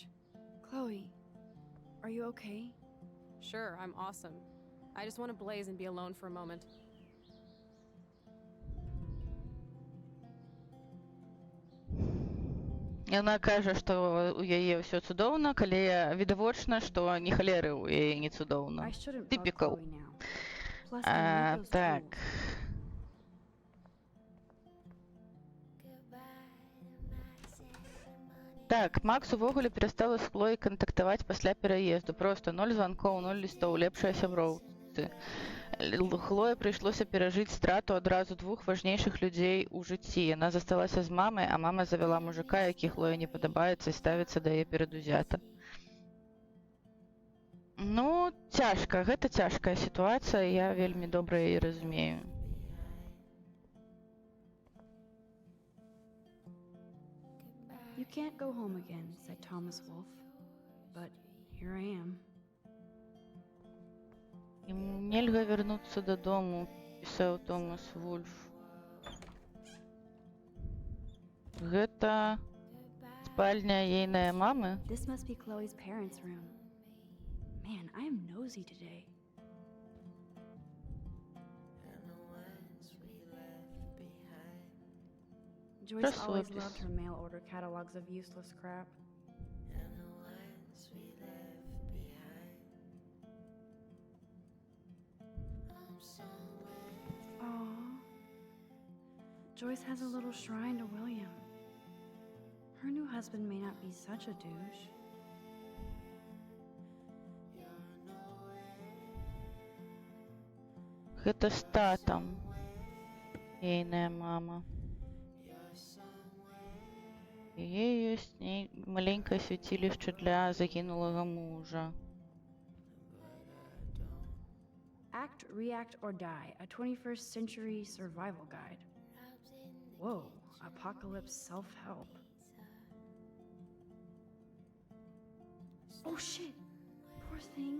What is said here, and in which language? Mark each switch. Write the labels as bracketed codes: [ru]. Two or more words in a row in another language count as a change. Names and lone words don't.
[en] Chloe, are you okay? Sure, I'm awesome. I just want to blaze and be alone for a moment. [be] Яна кажа, што у яе ўсё цудоўна, калі відавочна, што ні халеры ў яе не цудоўна. [en] I shouldn't bug Typical. Chloe now. Plus, I need those [be] Так. [en] tools. [be] Так, Макс увогуле перастала з Хлоей кантактаваць пасля пераезду. Проста 0 званкоў, 0 лістоў, лепшая сяброўцы. Хлое прыйшлося перажыць страту адразу двух важнейшых людзей у жыцці. Яна засталася з мамай, а мама завяла мужика, які Хлое не падабаецца і ставіцца да яе перадузята. Ну, цяжка, гэта цяжкая сітуацыя, я вельмі добра яе разумею. [en] You can't go home again, said Thomas Wolfe. But here I am. [be] Яму нельга вярнуцца дадому, пісаў Томас Вульф. Гэта спальня ейнае мамы? [en] This must be Chloe's parents' room. Man, I am nosy today. Joyce always [ru] Расслабься. [en] loved her mail order catalogs of useless crap. Aww. Joyce has a little shrine to William. Her new husband may not be such a douche. [be] Гэта з татам ейная мама. Яе ёсць маленькае свяцілішча для загінулага мужа. [en] Act, React, or Die, a 21st century survival guide. Whoa, apocalypse self-help. Oh shit, poor thing.